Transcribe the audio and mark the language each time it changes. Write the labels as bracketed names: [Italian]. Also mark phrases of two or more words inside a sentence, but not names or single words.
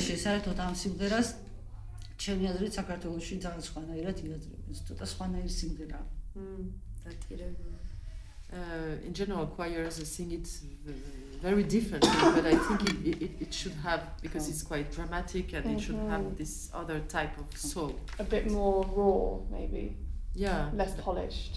[Georgian] საერთოდ ამ სიმღერას ჩემი აზრით საქართველოში ძალიან სხვანაირად იაზრებენ. ცოტა სხვანაირი სიმღერაა. [English] In general, choirs sing it very differently, but I think it should have, because it's quite dramatic, and it should have this other type of soul. A bit more raw, maybe. Yeah. Less polished.